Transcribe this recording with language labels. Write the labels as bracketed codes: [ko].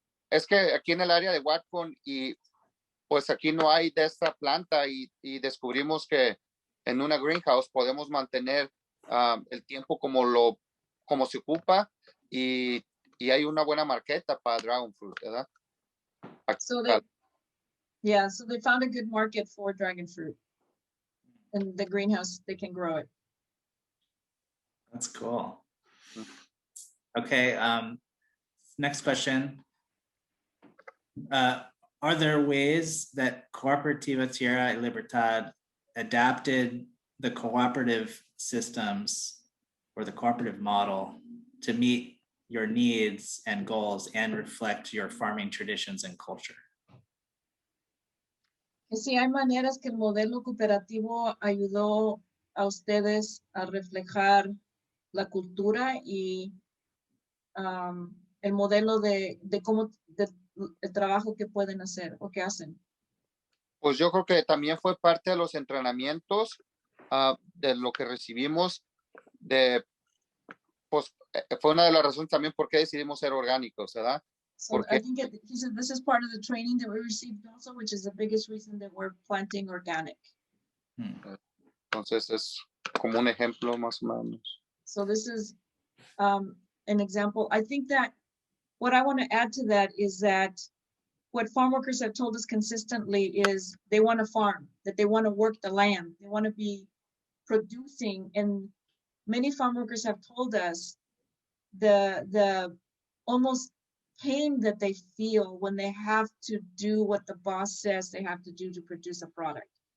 [es] Es que aquí en el área de Whatcom y pues aquí no hay de esta planta y descubrimos que en una greenhouse podemos mantener el tiempo como se ocupa y hay una buena marqueta para dragon fruit, ¿verdad? [en] So they found a good market for dragon fruit. In the greenhouse, they can grow it. That's cool. Okay. next question. Are there ways that Cooperativa Tierra y Libertad adapted the cooperative systems or the cooperative model to meet your needs and goals and reflect your farming traditions and culture? [es] Que sí, hay maneras que el modelo cooperativo ayudó a ustedes a reflejar la cultura y el modelo de cómo, el trabajo que pueden hacer o que hacen. Pues yo creo que también fue parte de los entrenamientos de lo que recibimos pues fue una de las razones también por qué decidimos ser orgánicos, ¿verdad? [en] So I think he said this is part of the training that we received also, which is the biggest reason that we're planting organic. [es] Entonces es como un ejemplo más o menos. [en] So this is an example. I think that what I want to add to that is that what farm workers have told us consistently is they want to farm, that they want to work the land, they want to be producing. And many farm workers have told us the almost pain that they feel when they have to do what the boss says they have to do to produce a product.